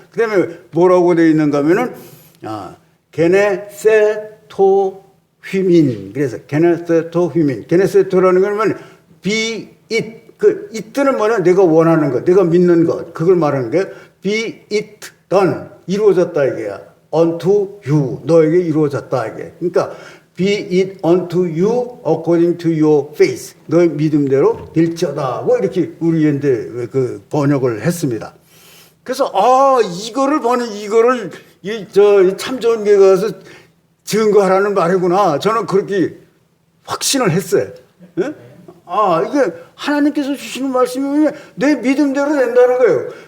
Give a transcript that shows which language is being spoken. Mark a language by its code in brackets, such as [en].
[ko] 그다음에 뭐라고 되어 있는가 하면은 [el] 게네세토 휘민. [ko] 그래서 [el] 게네세토 휘민. [ko] 게네세토라는 건 [en] be it. [ko] 그 it는 뭐냐? 내가 원하는 것, 내가 믿는 것. 그걸 말하는 거예요. [en] be it done. [ko] 이루어졌다 이게야. [en] unto you. [ko] 너에게 이루어졌다 이게. 그러니까 [en] be it unto you according to your faith. [ko] 너의 믿음대로 될지어다. 뭐 이렇게 우리 현대 그 번역을 했습니다. 그래서 이거를 참 좋은 게 가서 증거하라는 말이구나. 저는 그렇게 확신을 했어요. 예? 이게 하나님께서 주시는 말씀이면 내 믿음대로 된다는 거예요.